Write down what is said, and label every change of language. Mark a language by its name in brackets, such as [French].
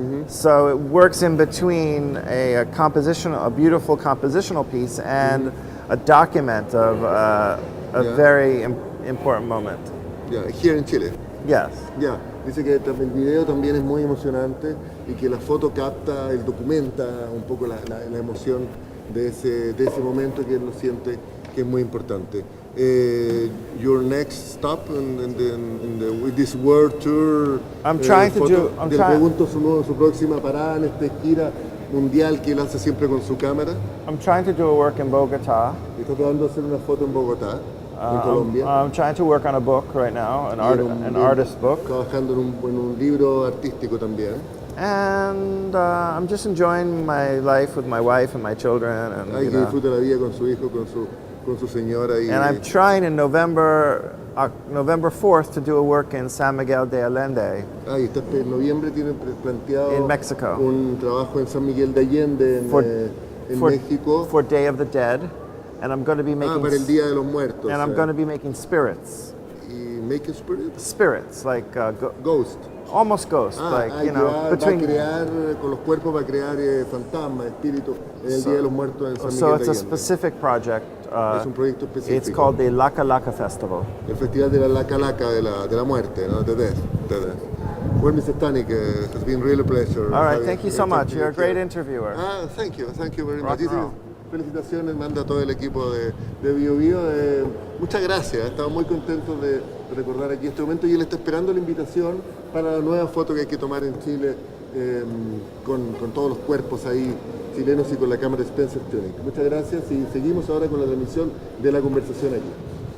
[English] So it works in between a beautiful compositional piece and a document of a very important moment. Here in Chile. Yes. [Spanish] Dice que el video también es muy emocionante y que la foto documenta un poco la emoción de ese momento que él lo siente que es muy importante. [English] Your next stop with this world tour. [Spanish] Le pregunto su próxima parada en esta gira mundial que él hace siempre con su cámara. [English] I'm trying to do a work in Bogota. [Spanish] Está tratando de hacer una foto en Bogotá, en Colombia. [English] I'm trying to work on a book right now, an artist book. [Spanish] Trabajando en un libro artístico también. [English] And I'm just enjoying my life with my wife and my children. And, [Spanish] que disfruta la vida con su hijo, con su señora. [English] And I'm trying in November 4th to do a work in San Miguel de Allende. [Spanish] En noviembre tiene planteado [English] in Mexico. [Spanish] Un trabajo en San Miguel de Allende en México. [English] For Day of the Dead, and I'm going to be making. [Spanish] Para el Día de los Muertos. [English] And I'm going to be making spirits. Making spirits? Spirits, like ghost. Almost ghost, [Spanish] va a crear con los cuerpos, va a crear fantasmas, espíritus en el Día de los Muertos en San Miguel de Allende. [English] So it's a specific project. [Spanish] Es un proyecto específico. [English] It's called the Laka Laka Festival. [Spanish] El Festival de la Laka Laka de la muerte, ¿no? [English] The Death. Well, Mr. Tunick, it's been really a pleasure. All right, thank you so much. You're a great interviewer. Thank you very much. [Spanish] Felicitaciones, manda a todo el equipo de BioBio. Muchas gracias, estamos muy contentos de recordar aquí este momento y él está esperando la invitación para la nueva foto que hay que tomar en Chile con todos los cuerpos ahí chilenos y con la cámara Spencer Tunick. Muchas gracias y seguimos ahora con la transmisión de la conversación aquí.